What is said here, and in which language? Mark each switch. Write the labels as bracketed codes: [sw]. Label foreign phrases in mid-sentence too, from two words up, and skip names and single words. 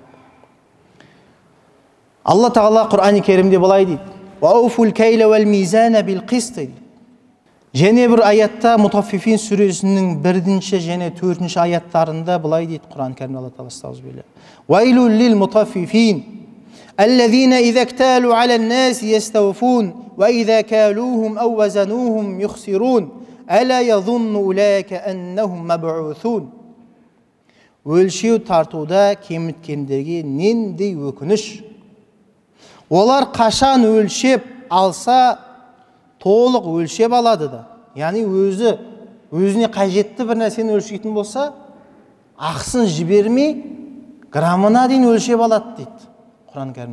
[kk] Алла тағала Құран-ы Керімде былай дейді: [ar] «وأوفوا الكيل والميزان بالقسط». [kk] Және бір аятта Мутаффифин сүресінің 1 және 4 аяттарында былай дейді Құран-ы Керімде Алла тағала: «Астағфирулlah. [ar] ويل للمطففين الذين إذا اكتالوا على الناس يستوفون وإذا كالوهم أو وزنوهم يخسرون ألا يظن أولئك أنهم مبعوثون». [kk] Өлшеу тартуда кеміткендерге нендей өкініш. Олар қашан өлшеп алса толық өлшеп алады да. Яғни өзіне қажетті бір нәрсені өлшейтін болса, ақсын жібермей граммына дейін өлшеп алады дейді Құран кәрімде.